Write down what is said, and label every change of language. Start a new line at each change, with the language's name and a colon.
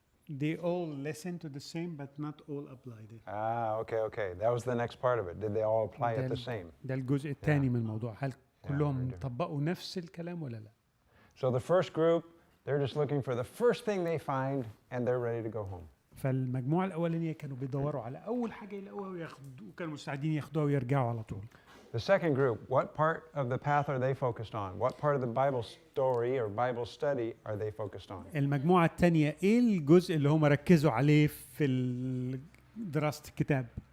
English: They all listen to the same, but not all applied it. Okay, okay. That was the next part of it. Did they all apply it the same?
Arabic: ده الجزء الثاني من الموضوع، هل كلهم طبقوا نفس الكلام ولا لا؟
English: So the first group, they're just looking for the first thing they find and they're ready to go home.
Arabic: فالمجموعة الأولانية كانوا بيدوروا على أول حاجة يلاقوها وياخدوا، وكانوا مستعدين ياخدوها ويرجعوا على طول.
English: The second group, what part of the path are they focused on? What part of the Bible story or Bible study are they focused on?
Arabic: المجموعة التانية إيه الجزء اللي هم ركزوا عليه في دراسة الكتاب؟